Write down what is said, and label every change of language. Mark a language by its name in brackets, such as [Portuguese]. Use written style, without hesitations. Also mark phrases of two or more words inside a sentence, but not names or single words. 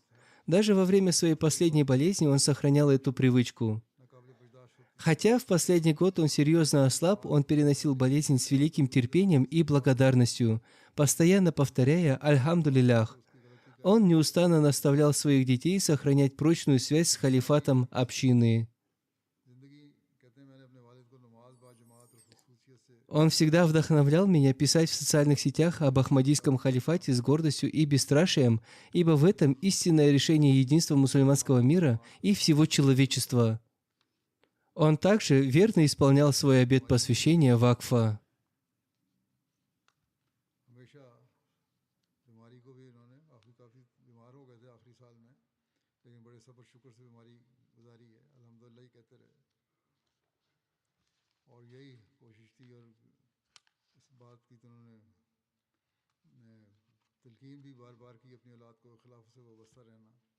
[Russian] Даже во время своей последней болезни он сохранял эту привычку. Хотя в последний год он серьезно ослаб, он переносил болезнь с великим терпением и благодарностью, постоянно повторяя «Альхамдулиллях». Он неустанно наставлял своих детей сохранять прочную связь с халифатом общины. [Hindi] जिंदगी कहते हैं मैंने अपने वालिद को नमाज बाजमात और खुसूसियत से [Russian] Он всегда вдохновлял меня писать в социальных сетях об Ахмадийском халифате с гордостью и бесстрашием, ибо в этом истинное решение единства мусульманского мира и всего человечества. Он также верно исполнял свой обет посвящения вакфа. [Hindi] हमेशा बीमारी को भी इन्होंने काफ़ी बीमार हो गए थे आखिरी साल में, लेकिन बड़े सब्र शुक्र से बीमारी गुजारी है, अल्हम्दुलिल्लाह ही कहते रहे। और यही कोशिश थी और इस बात की तो उन्होंने तलकीन भी बार बार की अपनी औलाद को खिलाफ से वाबस्ता रहना।